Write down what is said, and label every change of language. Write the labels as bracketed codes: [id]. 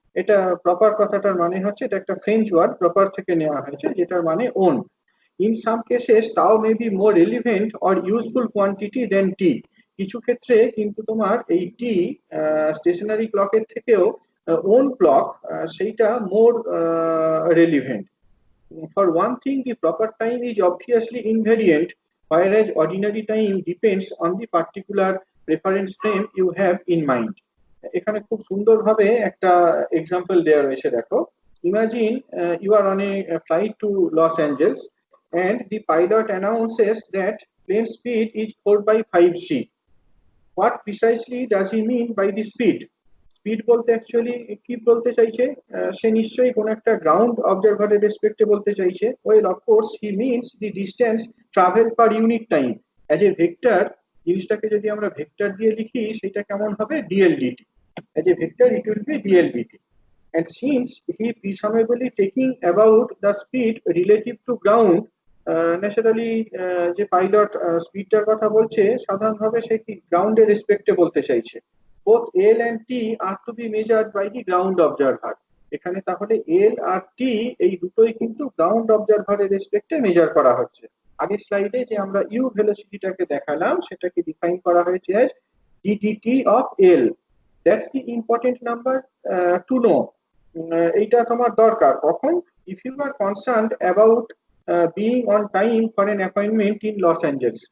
[bn] এটা প্রপার কথাটার মানে হচ্ছে, এটা একটা ফ্রেঞ্চ ওয়ার্ড, প্রপার থেকে নেওয়া হয়েছে, যেটার মানে ওন। [en] In some cases tau may be more relevant or useful quantity than T. [bn] কিছু ক্ষেত্রে কিন্তু তোমার এই টি স্টেশনারি ক্লকের থেকেও ওন ক্লক সেইটা মোর relevant. [en] For one thing, the proper time is obviously invariant, whereas ordinary time depends on the particular reference frame you have in mind. [bn] এখানে খুব সুন্দরভাবে একটা এক্সাম্পল দেওয়া রয়েছে, দেখো। [en] Imagine you are on a flight to Los Angeles and the pilot announces that plane speed is 4/5c. What precisely does he mean by the speed? [bn] Speed বলতে actually কি বলতে চাইছে, সে নিশ্চয়ই কোন একটা গ্রাউন্ড অবজারভারের রেসপেক্টে বলতে চাইছে। [en] Well of course he means the distance travel per unit time. As a vector, [bn] জিনিসটাকে যদি আমরা ভেক্টর দিয়ে লিখি সেটা কেমন হবে, ডিএলডিটি। [en] As a vector it will be D L D T. and since he presumably taking about the speed relative to ground, [bn] naturally যে pilot স্পিডটার কথা বলছে সাধারণভাবে সে কি গ্রাউন্ডের রেসপেক্টে বলতে চাইছে। [en] both L and T are to be measured by the ground observer। [bn] এখানে তাহলে L আর T এই দুটোই কিন্তু গ্রাউন্ড অবজারভারের রেসপেক্টে মেজার করা হচ্ছে। আগের স্লাইডে যে আমরা ইউ ভেলোসিটিটাকে দেখালাম সেটাকে ডিফাইন করা হয়েছে as ddt of L। [en] That's the important number to know. [bn] এইটা তোমার দরকার কখন, [en] If you are concerned about being on time for an appointment in Los Angeles.